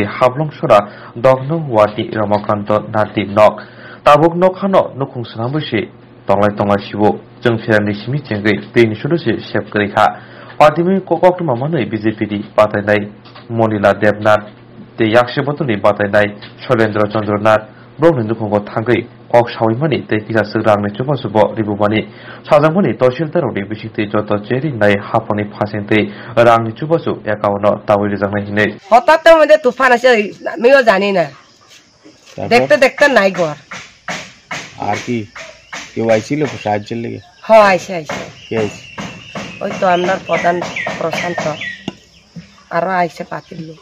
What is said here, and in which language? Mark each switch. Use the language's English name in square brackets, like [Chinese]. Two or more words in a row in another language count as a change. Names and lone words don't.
[Kok Borok] हाबलुं सरा 10 नं वार्डनि रमाकान्त नाति नक ताबुक नखानो नखुं सनाबैसि तंलाय सिबो जों फेरानि सिमि चेंगै दैनि सुदुसि सेबकरिखा पार्टीनि ककटमामानै बीजेपीनि बादायनाय मनिला देबनाथ दे याक्षबतनि बादायनाय शैलेन्द्र चन्द्रनाथ ब्रह्मनि दुखुंगो थांगै कक सावैमानि दै किसासो रांनि चुबासुब रिबुमानि साजांमानि तहसिलदारनि बिसिंति जत जेरि नाय हाफनि फासेंतै रांनि चुबासु एकाउन्ट तावै रिजांनाय हिनै [Bangla] হঠাৎ মধ্যে তুফান আছে আমিও জানি না দেখতে দেখতে নাই ঘর আর কি কেউ আইছিল সাহায্যের লেগে হ্যাঁ আইছে কে আইছে ওই তো আমরা প্রধান প্রশান্ত আরো আইছে পাতির লোক